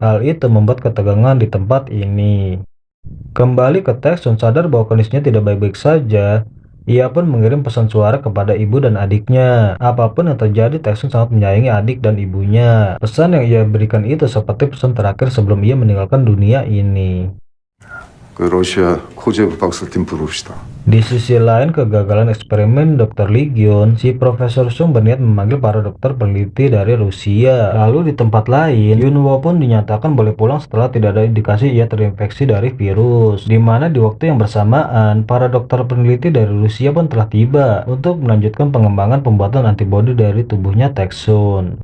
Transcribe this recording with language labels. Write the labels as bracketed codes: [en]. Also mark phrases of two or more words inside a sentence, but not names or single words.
[id] Hal itu membuat ketegangan di tempat ini. Kembali ke Taek-sun sadar bahwa kondisinya tidak baik-baik saja. Ia pun mengirim pesan suara kepada ibu dan adiknya. Apapun yang terjadi, Taek-sun sangat menyayangi adik dan ibunya. Pesan yang ia berikan itu seperti pesan terakhir sebelum ia meninggalkan dunia ini. [ko] 러시아 코제브 박사팀 부릅시다. [id] Di sisi lain, kegagalan eksperimen Dr. Lee Gyun, si Profesor Sung berniat memanggil para dokter peneliti dari Rusia. Lalu di tempat lain, Yunwo pun dinyatakan boleh pulang setelah tidak ada indikasi ia terinfeksi dari virus. Di mana di waktu yang bersamaan, para dokter peneliti dari Rusia pun telah tiba untuk melanjutkan pengembangan pembuatan antibodi dari tubuhnya Taek-sun.